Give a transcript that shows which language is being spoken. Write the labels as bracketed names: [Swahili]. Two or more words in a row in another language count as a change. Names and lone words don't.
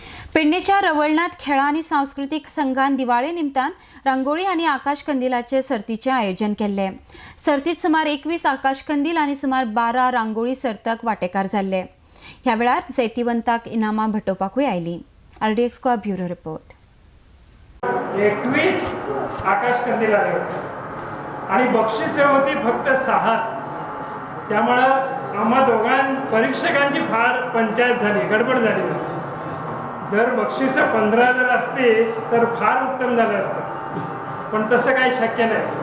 [Konkani] पेडणेच्या रवळनाथ खेळा आणि सांस्कृतिक संघान दिवाळे निमतान रांगोळी आणि आकाश कंदिलाचे सर्तीचे आयोजन केले। सर्तीत सुमार 21 आकाश कंदील आणि सुमार 12 रांगोळी सर्तक वांटेकार जाल्ले। ह्या वेळार जैतिवंतांक इनामां भेटोवपाकूय आयलीं। [English] RDX गोवा bureau report. [Marathi] 21 आकाश कंदील आले आणि बक्षिसे होती फक्त 6च। त्यामुळे आम्हा दोघां परीक्षकांची फार पंचायत झाली, गडबड झाली। जर बक्षिसं 15 जर असते तर फार उत्तम झालं असतं, पण तसं काही शक्य नाही।